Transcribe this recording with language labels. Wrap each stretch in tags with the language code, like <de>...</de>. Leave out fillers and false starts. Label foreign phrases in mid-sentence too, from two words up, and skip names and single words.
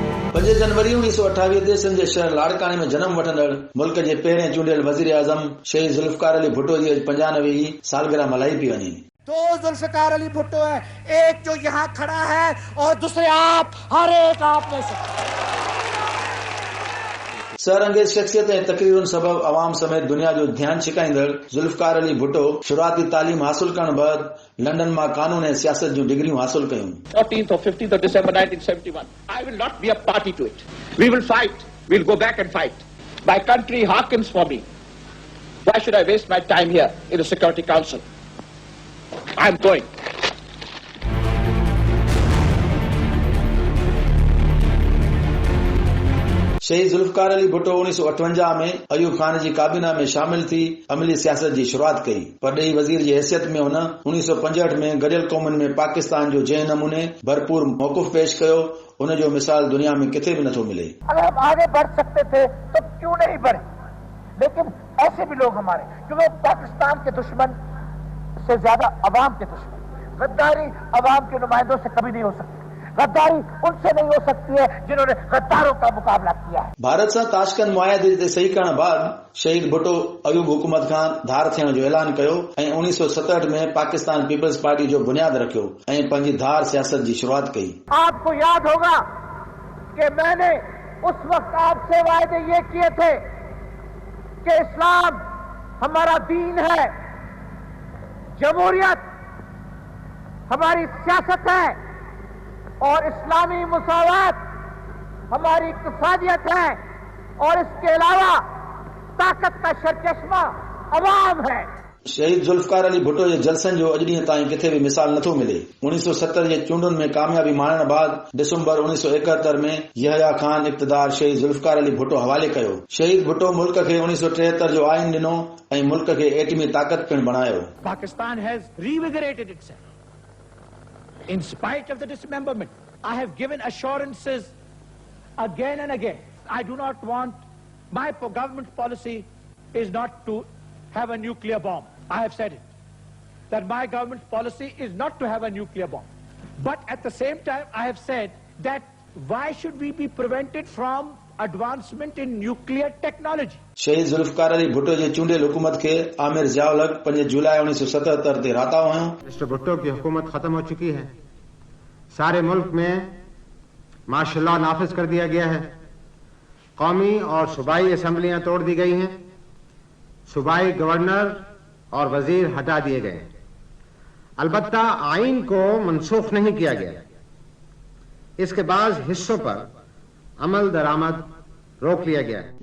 <sd>5 जनवरी 1928 ते सिंध जे शहर लाड़काने में जन्म वठंदड़ मुल्क जे पहिरें चूंडियल वज़ीर आज़म शहीद ज़ुल्फ़िकार अली भुट्टो जी 95वीं सालगिरह मल्हाई पई वञे।</sd> <ur>دو ذوالفقار علی بھٹو ہے، ایک جو یہاں کھڑا ہے اور دوسرے آپ، ہر ایک آپ میں سے.</ur> <sd>सरअंगेज शख्सियत ऐं तकरीरुनि सबब अवाम समेत दुनिया जो ध्यान छिकाईंदड़ ज़ुल्फ़िकार अली भुट्टो शुरुआती तालीम हासिल करण बैदि लंडन मां कानून ऐं सियासत जूं डिग्रियूं हासिल कयूं।</sd> <en>14th or 15th of December 1971. I will not be a party to it. We will fight. We'll go back and fight. My country hearkens for me. Why should I waste my time here in the Security Council? I'm going.</en> <sd>शहीद ज़ुल्फ़िकार अली भुट्टो 1958 में अयूब खान जी काबीना में शामिल थी अमली सियासत जी शुरुआत कई। परॾेही वज़ीर जी हैसियत में हुन 1965 में गॾियल क़ौमुनि में पाकिस्तान जो जंहिं नमूने भरपूर मौक़िफ़ पेश कयो उन जो मिसाल दुनिया में किथे भी नथो मिले।</sd> <ur>اگر ہم آگے بڑھ سکتے تھے تو کیوں نہیں بڑھے، لیکن ایسے بھی لوگ ہمارے کیونکہ پاکستان کے دشمن سے زیادہ عوام کے دشمن. غداری عوام کے نمائندوں سے کبھی نہیں ہو سکتی، غداری ان سے نہیں ہو سکتی ہے جنہوں نے غداروں کا مقابلہ کیا ہے.</ur> <sd>भारत सां ताशकंद मुआहिदे ते सही करण बाद शहीद भुट्टो अयूब हुकूमत खां धार थियण जो ऐलान कयो ऐं 1967 में पाकिस्तान पीपल्स पार्टी जो बुनियाद रखियो ऐं पंहिंजी धार सियासत जी शुरुआत कई।</sd> <ur>آپ کو یاد ہوگا کہ میں نے اس وقت آپ سے وعدے یہ کیے تھے کہ اسلام ہمارا دین ہے، جمہوریت ہماری سیاست ہے اور اسلامی مساوات ہماری اقتصادیت ہے اور اس کے علاوہ طاقت کا سرچشمہ عوام ہے.</ur> <sd>शहीद ज़ुल्फ़िकार अली भुट्टो जे जलसनि जो अॼु ॾींहं ताईं किथे भी मिसाल नथो मिले। 1970 जे चूंडुनि में कामयाबी माणण बाद दिसंबर 1971 में यहया खान इक़्तिदार शहीद ज़ुल्फ़िकार अली भुट्टो हवाले कयो। शहीद भुट्टो मुल्क खे 1973 जो आइन ॾिनो ऐं मुल्क खे एटमी ताक़त पिणु बणायो।</sd> <en>Pakistan has reinvigorated itself in spite of the dismemberment. I have given assurances again and again. I do not want, my government policy is not to have a nuclear bomb. I have said it, that my government policy is not to have a nuclear bomb. But at the same time, I have said that why should we be prevented from advancement in nuclear technology?</en> <sd>शहीद ज़ुल्फ़िकार अली भुट्टो जे चूंडियल हुकूमत खे आमिर ज़ियाउल 5 जुलाई 1977 ते राता हुयो।</sd> <ur>مسٹر بھٹو کی حکومت ختم ہو چکی ہے، سارے ملک میں ماشاءاللہ نافذ کر دیا گیا ہے، قومی اور صوبائی اسمبلیاں توڑ دی گئی ہیں، صوبائی گورنر اور وزیر ہٹا دیے گئے ہیں. البتہ آئین کو منسوخ نہیں کیا گیا. اس کے بعد حصوں پر عمل درآمد روک لیا گیا ہے.</ur>